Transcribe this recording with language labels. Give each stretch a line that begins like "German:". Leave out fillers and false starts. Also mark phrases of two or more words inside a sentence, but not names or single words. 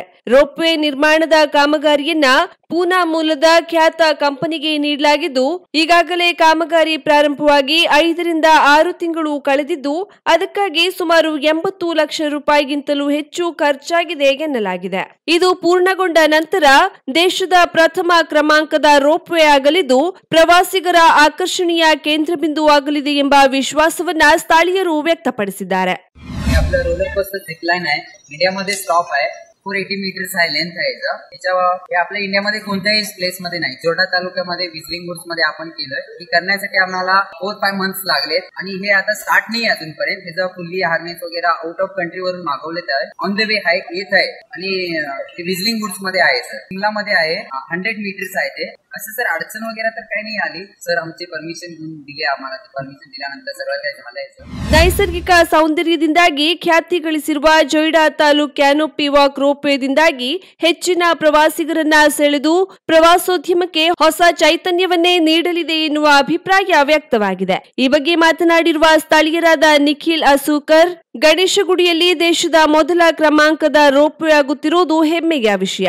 Kannada: ರೋಪ್ವೇ ನಿರ್ಮಾಣದ ಕಾಮಗಾರಿಯನ್ನ ಪೂನಾ ಮೂಲದ ಖ್ಯಾತ ಕಂಪನಿಗೆ ನೀಡಲಾಗಿದ್ದು ಈಗಾಗಲೇ ಕಾಮಗಾರಿ ಪ್ರಾರಂಭವಾಗಿ 5 ರಿಂದ 6 ತಿಂಗಳು ಕಳೆದಿದ್ದು ಅದಕ್ಕಾಗಿ ಸುಮಾರು 80 ಲಕ್ಷ ರೂಪಾಯಿಗಿಂತಲೂ ಹೆಚ್ಚು ಖರ್ಚಾಗಿದೆ ಎನ್ನಲಾಗಿದೆ. ಇದು ಪೂರ್ಣಗೊಂಡ ನಂತರ ದೇಶದ ಪ್ರಥಮ ಕ್ರಮಾಂಕದ ರೋಪ್ವೇ ಆಗಲಿದ್ದು ಪ್ರವಾಸಿಗರ ಆಕರ್ಷಣೀಯ ಕೇಂದ್ರ ಬಿಂದು ಆಗಲಿದೆ ಎಂಬ ವಿಶ್ವಾಸವನ್ನ ಸ್ಥಳೀಯರು ವ್ಯಕ್ತಪಡಿಸಿದ್ದಾರೆ.
Marathi: आपलं
English: roller coaster zipline
Marathi: आहे, इंडियामध्ये स्टॉप आहे, 480 मीटर्स आहे लेंथ आहे हे आपल्या इंडियामध्ये कोणत्याही प्लेस मध्ये नाही. जोडा तालुक्यामध्ये विजलिंग वुड्स मध्ये आपण केलं. हे करण्यासाठी आम्हाला 4-5 मंथ्स लागलेत आणि हे आता स्टार्ट नाही अजूनपर्यंत. त्याचं
English: fully harness
Marathi: वगैरे
English: out of country
Marathi: वरून मागवलेत आहे.
English: on the way
Marathi: आहे, येत आहे आणि ते विजलिंग वुड्स मध्ये आहे सर. शिमला मध्ये आहे, 100 मीटर्स आहे ते. असं सर अडचण वगैरे तर काही नाही आली सर. आमची परमिशन दिली आम्हाला. परमिशन दिल्यानंतर सगळं काय झालंय.
Kannada: ನೈಸರ್ಗಿಕ ಸೌಂದರ್ಯದಿಂದಾಗಿ ಖ್ಯಾತಿ ಗಳಿಸಿರುವ ಜೊಯ್ಡಾ ತಾಲೂಕ್ ಕ್ಯಾನೋಪಿ ವಾಕ್ ರೋಪ್ವೇದಿಂದಾಗಿ ಹೆಚ್ಚಿನ ಪ್ರವಾಸಿಗರನ್ನ ಸೆಳೆದು ಪ್ರವಾಸೋದ್ಯಮಕ್ಕೆ ಹೊಸ ಚೈತನ್ಯವನ್ನೇ ನೀಡಲಿದೆ ಎನ್ನುವ ಅಭಿಪ್ರಾಯ ವ್ಯಕ್ತವಾಗಿದೆ. ಈ ಬಗ್ಗೆ ಮಾತನಾಡಿರುವ ಸ್ಥಳೀಯರಾದ ನಿಖಿಲ್ ಅಸೂಕರ್, ಗಣೇಶಗುಡಿಯಲ್ಲಿ ದೇಶದ ಮೊದಲ ಕ್ರಮಾಂಕದ ರೋಪ್ವೇ ಆಗುತ್ತಿರುವುದು ಹೆಮ್ಮೆಯ ವಿಷಯ.